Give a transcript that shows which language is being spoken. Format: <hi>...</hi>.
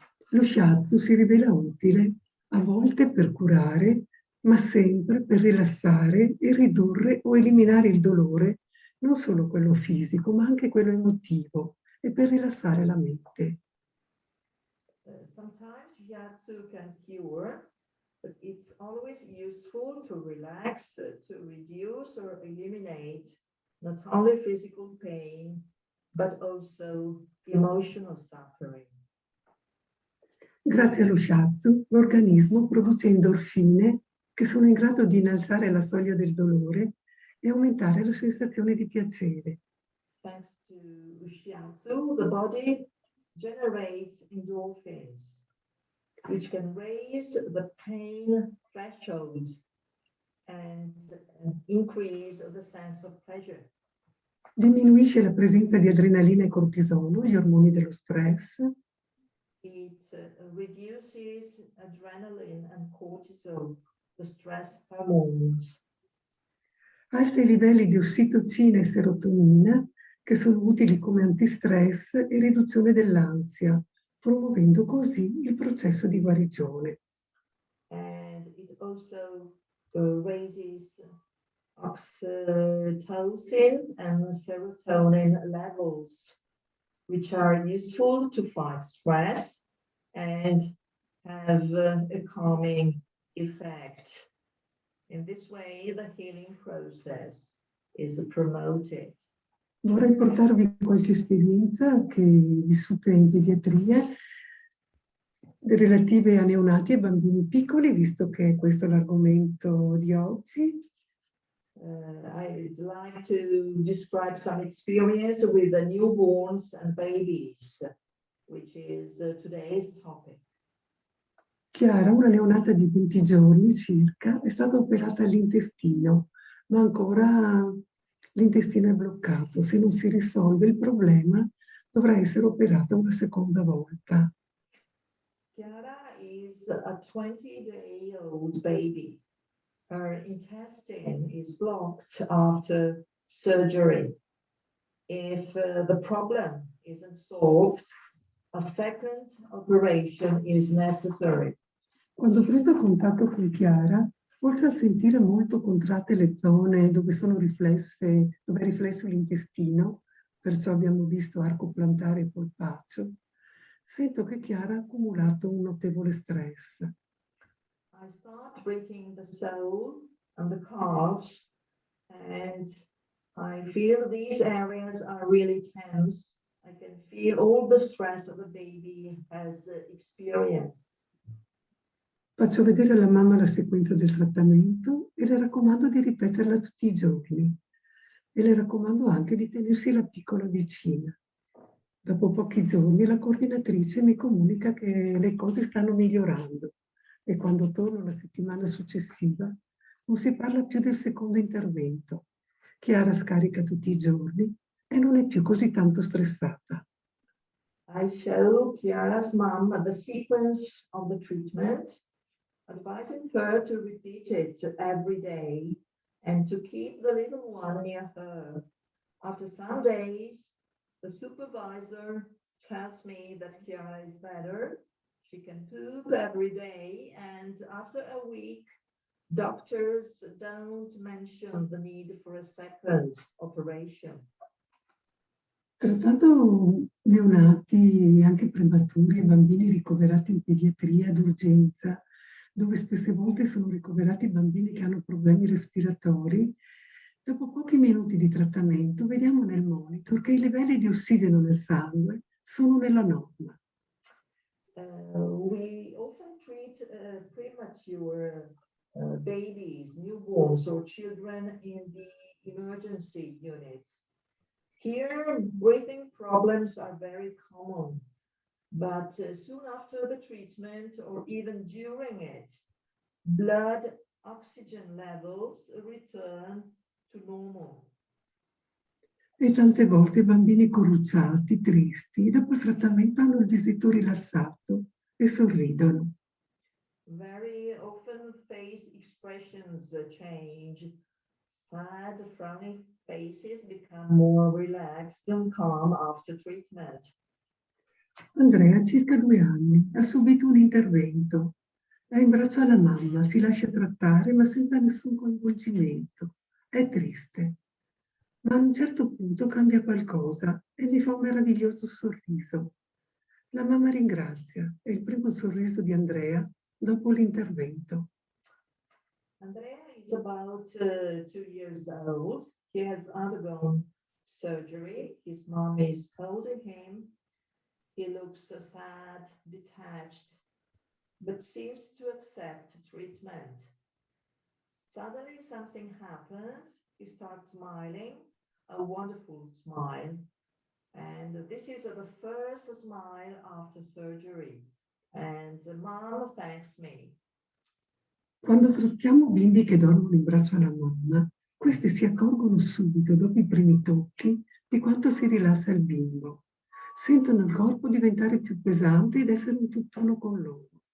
<it>Lo shiatsu si rivela utile a volte per curare, ma sempre per rilassare e ridurre o eliminare il dolore, non solo quello fisico, ma anche quello emotivo, e per rilassare la mente.</it> <en>Sometimes Shiatsu can cure, but it's always useful to relax, to reduce or eliminate not only physical pain, but also emotional suffering.</en> <it>Grazie allo shiatsu, l'organismo produce endorfine che sono in grado di innalzare la soglia del dolore e aumentare la sensazione di piacere.</it> <en>Thanks to Shiatsu, the body generates endorphins, which can raise the pain threshold and increase the sense of pleasure.</en> <it>Diminuisce la presenza di adrenalina e cortisolo, gli ormoni dello stress.</it> <en>It reduces adrenaline and cortisol, the stress hormones.</en> <it>Alza i livelli di ossitocina e serotonina, che sono utili come antistress e riduzione dell'ansia, promuovendo così il processo di guarigione.</it> <en>And it also raises oxytocin and serotonin levels, which are useful to fight stress and have a calming effect. In this way, the healing process is promoted.</en> <it>Vorrei portarvi qualche esperienza che vissute in pediatria relative a neonati e bambini piccoli, visto che questo è l'argomento di oggi.</it> <en>I'd like to describe some experience with the newborns and babies, which is today's topic.</en> <it>Chiara, una neonata di 20 giorni circa, è stata operata all'intestino, ma ancora l'intestino è bloccato. Se non si risolve il problema, dovrà essere operata una seconda volta.</it> <en>Chiara is a 20-day-old baby. Her intestine is blocked after surgery. If the problem isn't solved, a second operation is necessary.</en> <it>Quando ho preso contatto con Chiara, oltre a sentire molto contratte le zone dove dove è riflesso l'intestino, perciò abbiamo visto arco plantare e polpaccio, sento che Chiara ha accumulato un notevole stress.</it> <en>I start treating the sole and the calves, and I feel these areas are really tense. I can feel all the stress that the baby has experienced.</en> <it>Faccio vedere alla mamma la sequenza del trattamento e le raccomando di ripeterla tutti i giorni. E le raccomando anche di tenersi la piccola vicina. Dopo pochi giorni la coordinatrice mi comunica che le cose stanno migliorando e quando torno la settimana successiva non si parla più del secondo intervento. Chiara scarica tutti i giorni e non è più così tanto stressata.</it> <en>I show Chiara's mom the sequence of the treatment, advising her to repeat it every day and to keep the little one near her. After some days, the supervisor tells me that Chiara is better. She can poop every day, and after a week, doctors don't mention the need for a second operation.</en> <it>Trattando neonati, anche prematuri e bambini ricoverati in pediatria d'urgenza, dove spesse volte sono ricoverati bambini che hanno problemi respiratori, dopo pochi minuti di trattamento vediamo nel monitor che i livelli di ossigeno nel sangue sono nella norma.</it> <en>We often treat premature babies, newborns, or children in the emergency units. Here, breathing problems are very common, but soon after the treatment or even during it, blood oxygen levels return to normal.</en> <it>E tante volte i bambini corrucciati, tristi, dopo il trattamento hanno il visetto rilassato e sorridono.</it> <en>Very often face expressions change. Sad, frowning faces become more relaxed and calm after treatment.</en> <it>Andrea ha circa 2 anni, ha subito un intervento. È in braccio alla mamma, si lascia trattare ma senza nessun coinvolgimento. È triste. Ma a un certo punto cambia qualcosa e mi fa un meraviglioso sorriso. La mamma ringrazia, è il primo sorriso di Andrea dopo l'intervento.</it> <en>Andrea is about 2 years old. He has undergone surgery. His mom is holding him. He looks sad, detached, but seems to accept treatment. Suddenly something happens. He starts smiling, a wonderful smile. And this is the first smile after surgery. And mom thanks me.</en> <it>Quando trattiamo bimbi che dormono in braccio alla mamma, questi si accorgono subito, dopo i primi tocchi, di quanto si rilassa il bimbo. Sentono il corpo diventare più pesante ed essere un tutt'uno con loro.</it>